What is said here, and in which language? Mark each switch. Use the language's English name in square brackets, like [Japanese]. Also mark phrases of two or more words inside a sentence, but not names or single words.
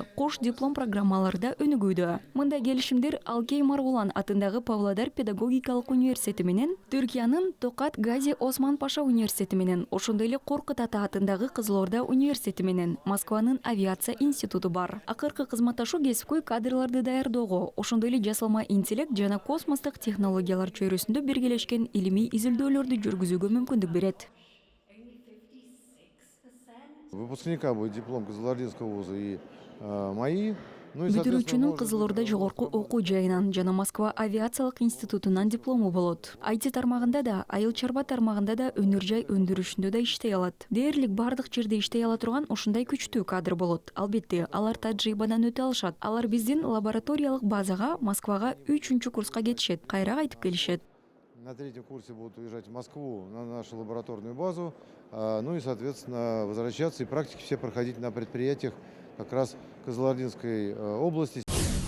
[Kyrgyz] Кош диплом программалары да өнүгүүдө. Мындай келишимдер Алкей Маргулан атындагы Павлодар педагогикалык университети менен, Түркиянын Токат Гази Осман Паша университети менен, ошондой эле Коркут Ата атындагы Кызыл Орда университети менен, Москванын авиация институту бар. Акыркы кызматташуу кесипкөй кадрларды даярдоого, ошондой эле жасалма интеллект жана космостук технологиялар чөйрөсүндө биргелешкен илимий изилдөөлөрдү жүргүзүүгө мүмкүндүк берет. [Russian] Выпускника будет диплом Кызылординского вуза и мои. [Kyrgyz] Бүтүрүүчүнүн Кызыл Орда жогорку окуу жайынан жана Москва авиациялык институтунан диплому болот. IT тармагында да, айыл чарба тармагында да, өнөр жай өндүрүшүндө да иштей алат. Дээрлик бардык жерде иштей ала турган ушундай күчтүү кадр болот. Албетте, алар тажрыйбадан өтө алышат. Алар биздин лабораториялык базага, Москвага 3-курска кетишет, кайра кайтып келишет. [Russian] На 3-м курсе будут уезжать в Москву на нашу лабораторную базу, ну и, соответственно, возвращаться и практики все проходить на предприятиях как раз Кызылординской области.